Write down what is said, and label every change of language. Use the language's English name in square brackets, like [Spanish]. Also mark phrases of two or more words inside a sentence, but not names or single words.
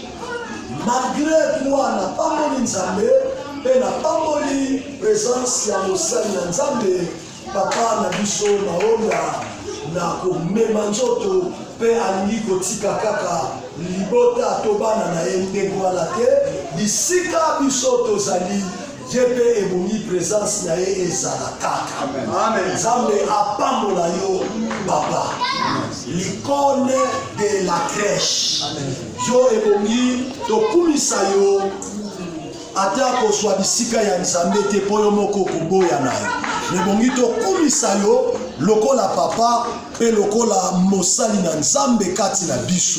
[French] Malgré toi [Lingala] napamboli nzambe pe napamboli présence ya mosali na nzambe papa na biso naonda na komema nzoto pe alingi kotika kaka libota tobana na ye ndenge wana te bisika biso tozali Dieu pe ebongi présence na ye ezala kaka. Amen. Nzambe apambola yo baba. [French] L'icône de la crèche. [Lingala] Yo ebongi tokumisa yo ata kozwa bisika ya nzambe te po yo moko koboya na yo. Ebongi tokumisa yo lokola papa pe lokola mosali na nzambe kati na biso.